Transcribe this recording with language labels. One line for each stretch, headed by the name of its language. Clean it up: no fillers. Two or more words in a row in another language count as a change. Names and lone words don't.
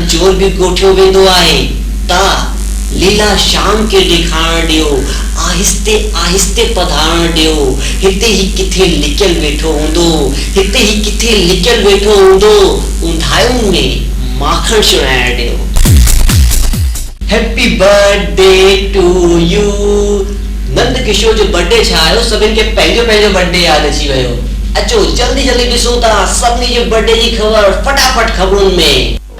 Sindhi: चोर भी गोठियो वेंदो आहे ता लीला शाम के ॾेखारण ॾियो आहिस्ते आहिस्ते पधारण ॾियो हिते ही किथे लिकियल वेठो हूंदो हिते ही किथे लिकियल वेठो हूंदो उंधायुनि में माखन चुराइण ॾियो।
English: Happy birthday to you.
Sindhi: नंद किशोर जो बर्थडे छा आयो सभिनि खे पंहिंजो पंहिंजो बर्थडे याद अची वियो। अचो जल्दी जल्दी ॾिसूं था सभिनी जे बर्थडे जी ख़बर फटाफट ख़बरुनि में।